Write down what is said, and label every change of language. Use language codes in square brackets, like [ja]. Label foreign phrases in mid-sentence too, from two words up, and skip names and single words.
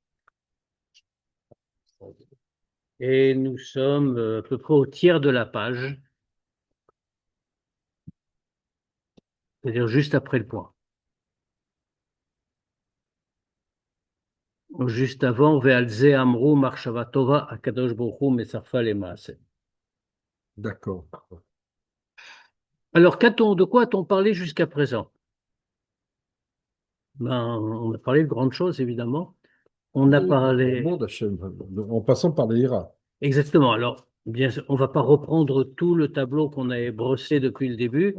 [fr] Et nous sommes à peu près au tiers de la page, c'est-à-dire juste après le point. Juste avant, [he] ועל זה אמרו מחשבה טובה הקדוש ברוך הוא מצרפה למעשה. [fr] D'accord. Alors, de quoi a-t-on parlé jusqu'à présent? Ben, on a parlé de grandes choses, évidemment. On a Le parlé, monde Hachem, en passant par les Hira. exactement. Alors, bien sûr, on va pas reprendre tout le tableau qu'on avait brossé depuis le début,